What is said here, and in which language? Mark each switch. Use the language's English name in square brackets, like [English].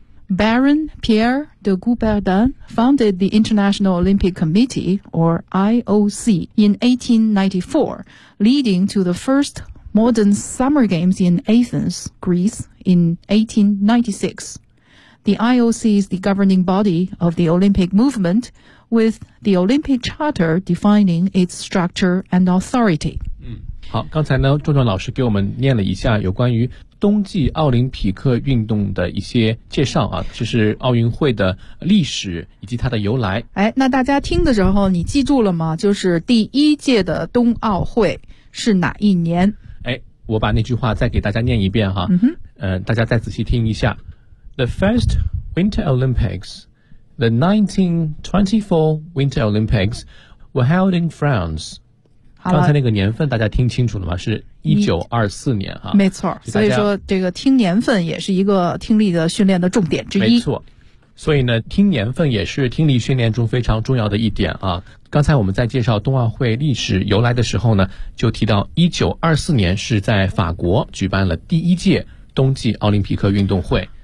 [English] Baron Pierre de Coubertin founded the International Olympic Committee, or IOC, in 1894, leading to the firstmodern Summer Games in Athens, Greece, in 1896. The IOC is the governing body of the Olympic movement, with the Olympic Charter defining its structure and authority. [Chinese] 好，刚才呢，壮壮老师给我们念了一下有关于冬季奥林匹克运动的一些介绍啊，就是奥运会的历史以及它的由来。哎，那大家听的时候，你记住了吗？就是第一届的冬奥会是哪一年？我把那句话再给大家念一遍哈，大家再仔细听一下。 [English] The first Winter Olympics, the 1924 Winter Olympics, were held in France. [Chinese] 刚才那个年份大家听清楚了吗？是1924年哈。没错，所以说这个听年份也是一个听力的训练的重点之一。没错，所以呢，听年份也是听力训练中非常重要的一点啊。刚才我们在介绍冬奥会历史由来的时候呢，就提到1924年是在法国举办了第一届冬季奥林匹克运动会。